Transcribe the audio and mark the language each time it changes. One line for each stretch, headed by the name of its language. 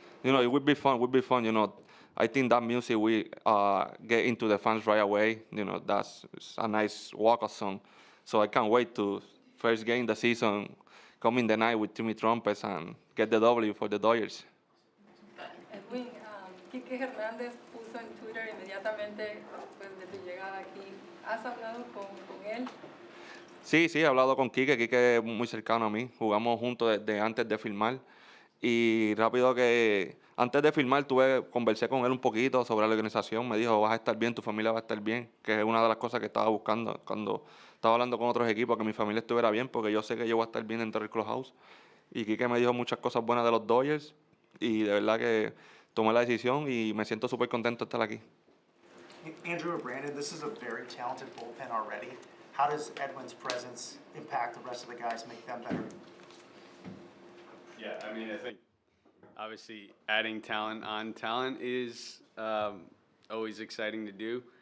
English: It would be fun. I think that music we get into the fans right away. That's a nice walk-up song. So I can't wait to first game the season, come in the night with Timmy trumpets and get the W for the Dodgers.
Spanish: Edwin, Quique Hernández puso en Twitter inmediatamente después de tu llegada aquí. ¿Has hablado con él? Sí, he hablado con Quique. Quique es muy cercano a mí. Jugamos juntos desde antes de filmar. Y rápido que antes de firmar conversé con él un poquito sobre la organización, me dijo, vas a estar bien, tu familia va a estar bien, que es una de las cosas que estaba buscando cuando estaba hablando con otros equipos, que mi familia estuviera bien, porque yo sé que yo voy a estar bien dentro del Clubhouse. Y Quique me dijo muchas cosas buenas de los Dodgers, y de verdad que tomé la decisión y me siento súper contento de estar aquí.
English: Andrew or Brandon, this is a very talented bullpen already. How does Edwin's presence impact the rest of the guys, make them better? Yeah, I mean, I think obviously adding talent on talent is always exciting to do.